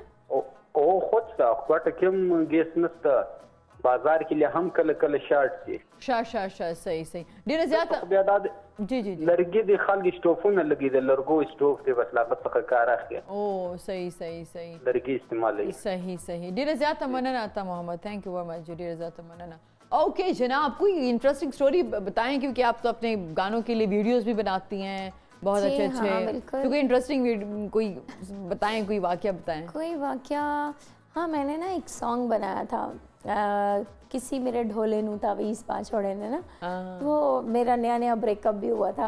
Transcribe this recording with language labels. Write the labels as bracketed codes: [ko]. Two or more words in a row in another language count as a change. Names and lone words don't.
[ps] او خود څه کوټه کې هم ګیس نشته، بازار کې له هم کله کله شارټ شي. شا صحیح. ډیر زیاته بیا دا جی جی لرګي د خلک سټوفونه لګي، د لرګو سټوف دی، بس لا څه کار اخلي. او صحیح لرګي استعمالوي. صحیح. ډیر زیاته مننه عطا محمد، [en] thank you very much. [ps] ډیر زیاته مننه. [hi] ओके जनाब, कोई इंटरेस्टिंग स्टोरी बताएं, क्योंकि आप तो अपने गानों के लिए वीडियोस भी बनाती हैं बहुत अच्छे अच्छे। तो कोई इंटरेस्टिंग कोई बताएं, कोई वाकया बताएं। कोई वाकया? हाँ, मैंने ना एक सॉन्ग बनाया था, किसी मेरे ढोले नू तावीज़ पा छोड़े ने ना, वो मेरा नया ब्रेकअप भी हुआ था।